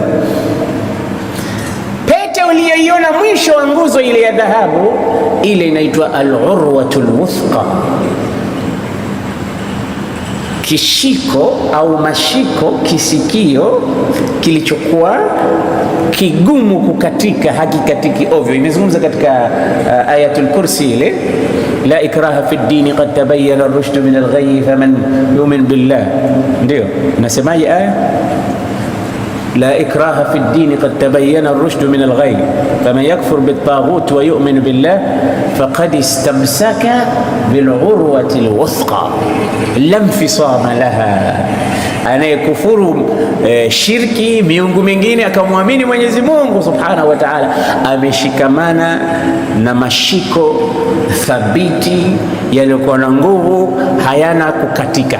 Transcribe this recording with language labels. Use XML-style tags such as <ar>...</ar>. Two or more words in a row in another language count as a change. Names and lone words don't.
<sw>Pete uliyoiona mwisho wa nguzo ile ya dhahabu, ile inaitwa</sw> <ar>العروة الوثقى,</ar> <sw>kishiko au mashiko, kisikio kilichokuwa kigumu kukatika, hakikatiki ovyo. Imezungumza katika</sw> <ar>آية الكرسي</ar> <sw>ile,</sw> <ar>لا إكراه في الدين قد تبين الرشد من الغي فمن يؤمن بالله.</ar> <sw>Ndio nasemaje aya?</sw> <ar>لا إكراه في الدين قد تبين الرشد من الغي فمن يكفر بالطاغوت ويؤمن بالله فقد استمسك بالعروة الوثقى لا انفصام لها.</ar> <sw>Anayekufuru shirki, miungu mingine, akamwamini Mwenyezi Mungu</sw> <ar>سبحانه وتعالى,</ar> <sw>ameshikamana na mashiko thabiti yaliyokuwa na nguvu, hayana kukatika.</sw>